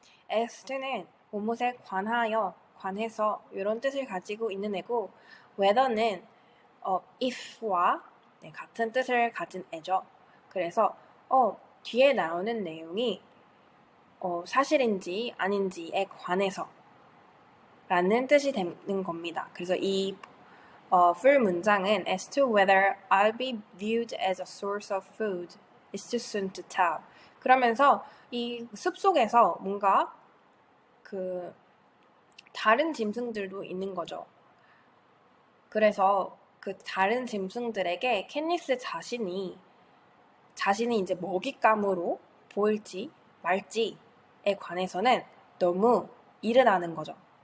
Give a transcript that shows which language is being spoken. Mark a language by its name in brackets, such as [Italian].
[Korean] as to는 무엇에 관하여, 관해서 이런 뜻을 가지고 있는 애고 whether는 if와 같은 뜻을 가진 애죠. 그래서 뒤에 나오는 내용이 사실인지 아닌지에 관해서 라는 뜻이 되는 겁니다. 그래서 이 full 문장은 [English] as to whether I'll be viewed as a source of food, it's too soon to tell. [Korean] 그러면서 이 숲속에서 뭔가 그 다른 짐승들도 있는 거죠. 그래서 그 다른 짐승들에게 캣니스 자신이 이제 먹잇감으로 보일지 말지에 관해서는 너무 이르다는 거죠.